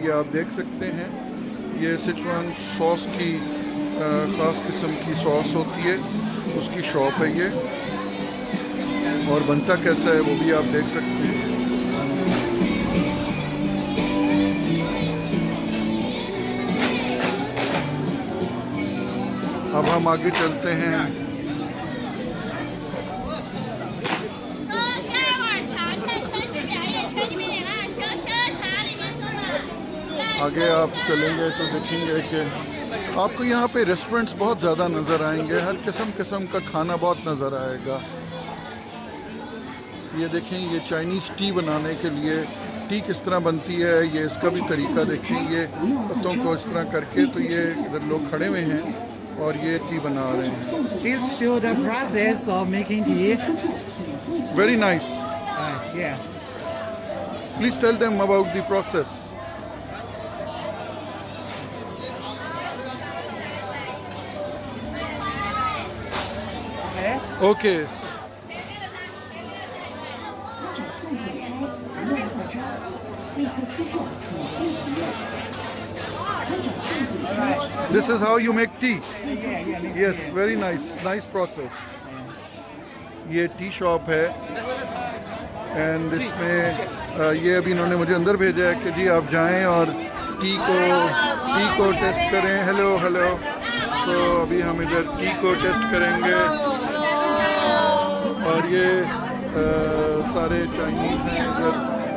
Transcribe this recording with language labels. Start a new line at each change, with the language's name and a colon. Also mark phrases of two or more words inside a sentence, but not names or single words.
Hindi: ये आप देख सकते हैं, ये सिचुआन सॉस की ख़ास किस्म की सॉस होती है, उसकी शॉप है ये। और बनता कैसा है वो भी आप देख सकते हैं। अब हम आगे चलते हैं।
Chinese: 待会儿茶看川剧表演，川剧表演了，喝茶里面坐了。
Hindi: आगे आप चलेंगे तो देखेंगे कि आपको यहाँ पे रेस्टोरेंट्स बहुत ज़्यादा नज़र आएंगे, हर किस्म का खाना बहुत नज़र आएगा। ये देखें, ये
English: Chinese tea
Hindi: बनाने के लिए टी किस तरह बनती है, ये इसका भी तरीका देखें। ये पत्तों को इस तरह करके, तो ये इधर लोग खड़े हुए हैं और ये टी बना रहे हैं।
English: Please show the process of making tea. Very nice. Yeah. Please tell them about the process. Okay. Okay.
Chinese: 掌线解开，不乱扩张，立刻出货，免费体验。把掌线解开。
English: This is how you make tea. Yes, very nice. Nice process.
Hindi: ये
English: tea shop
Hindi: है एंड इसमें ये अभी इन्होंने मुझे अंदर भेजा है कि जी आप जाएं और टी को टेस्ट करें।
English: hello hello.
Hindi: सो अभी हम इधर टी को टेस्ट करेंगे और ये सारे चाइनीज़ हैं इधर।